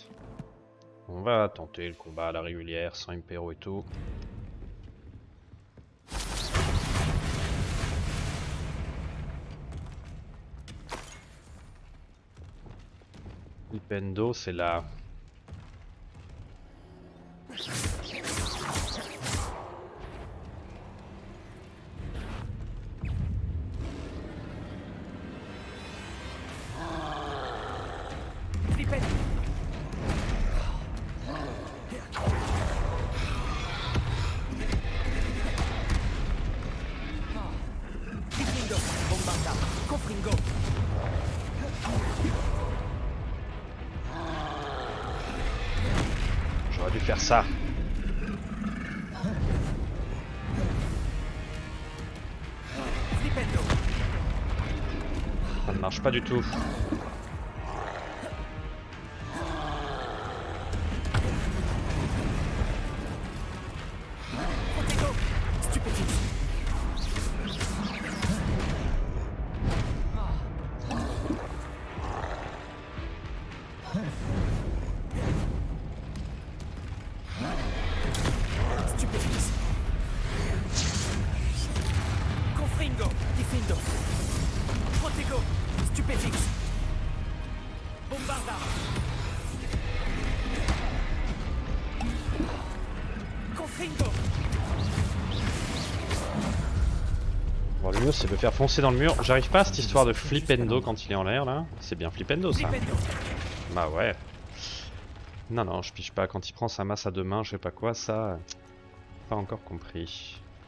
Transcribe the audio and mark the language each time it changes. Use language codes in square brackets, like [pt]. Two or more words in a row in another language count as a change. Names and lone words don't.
[fr] On va tenter le combat à la régulière, sans Impero et tout. Flipendo, c'est là. Flipendo. Diffindo, Bombardard. Confringo. J'aurais dû faire ça. Flipendo. Ça ne marche pas du tout. Protego. Stupéfixe. Stupéfixe. Confringo. Diffindo. Protego. Stupéfixe. Bombardard. Confringo. Bon, le mieux c'est de le faire foncer dans le mur. J'arrive pas à cette histoire de Flipendo quand il est en l'air là. C'est bien Flipendo ça. Flipendo. Bah ouais. Non, non, je piche pas. Quand il prend sa masse à deux mains, je sais pas quoi, ça. Pas encore compris.